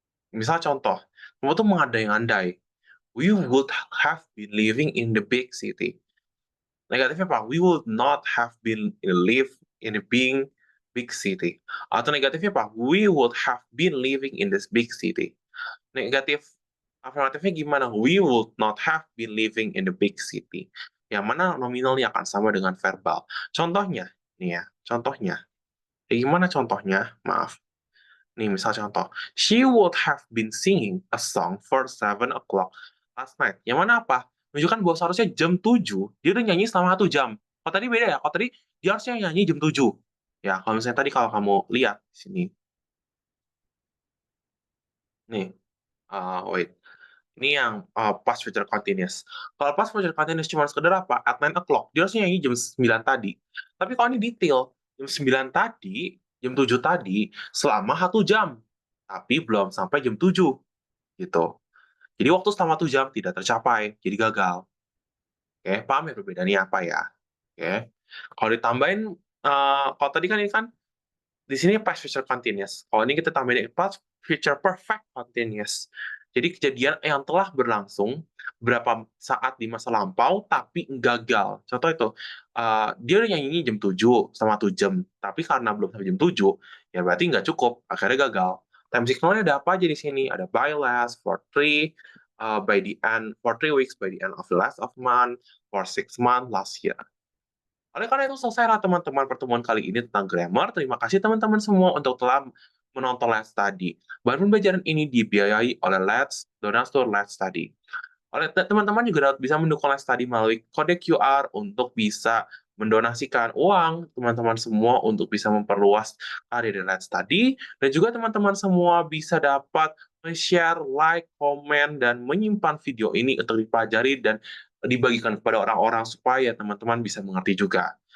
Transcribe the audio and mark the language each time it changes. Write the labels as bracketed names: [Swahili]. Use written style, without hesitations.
[Indonesian] Misal contoh, kamu tuh mengandai-andai, [English] we would have been living in the big city. [Indonesian] Negatifnya apa? [English] We would not have been live in a big city. [Indonesian] Atau negatifnya apa? [English] We would have been living in this big city. [Indonesian] Negatif afirmatifnya gimana? [English] We would not have been living in the big city. [Indonesian] Yang mana nominalnya akan sama dengan verbal. Contohnya, nih ya, contohnya. Gimana contohnya? Maaf. Nih, misal contoh. [English] She would have been singing a song for 7 o'clock last night. [Indonesian] Yang mana apa? Menunjukkan bahwa seharusnya jam 7, dia udah nyanyi selama 1 jam. Kalau tadi beda ya, kalau tadi dia harusnya nyanyi jam 7. Ya, kalau misalnya tadi kalau kamu lihat di sini. Nih, [English] wait. [Indonesian] Ini yang past future continuous. Kalau past future continuous cuma sekedar apa? [English] At 9 o'clock. [Indonesian] Dia harusnya nyanyi jam 9 tadi. Tapi kalau ini detail, jam 9 tadi, jam 7 tadi, selama 1 jam. Tapi belum sampai jam 7. Gitu. Jadi waktu selama 1 jam tidak tercapai. Jadi gagal. Oke, paham ya perbedaannya apa ya? Oke. Kalau ditambahin, kalau tadi kan ini kan di sini past future continuous, kalau ini kita tambahin past future perfect continuous. Jadi kejadian yang telah berlangsung beberapa saat di masa lampau tapi gagal. Contoh itu, dia udah nyanyi jam 7 selama 1 jam, tapi karena belum sampai jam 7, ya berarti nggak cukup, akhirnya gagal. Time signal-nya ada apa aja di sini? Ada [English] by last, for 3, by the end, for 3 weeks, by the end of the last of month, for 6 month, last year. [Indonesian] Oleh karena itu selesailah teman-teman pertemuan kali ini tentang grammar. Terima kasih teman-teman semua untuk telah menonton Let's Study. Bahan pembelajaran ini dibiayai oleh Donatur Let's Study. Teman-teman juga dapat bisa mendukung Let's Study melalui kode QR untuk bisa mendonasikan uang teman-teman semua untuk bisa memperluas karir di Let's Study, dan juga teman-teman semua bisa dapat share, like, komen, dan menyimpan video ini untuk dipelajari dan dibagikan kepada orang-orang supaya teman-teman bisa mengerti juga.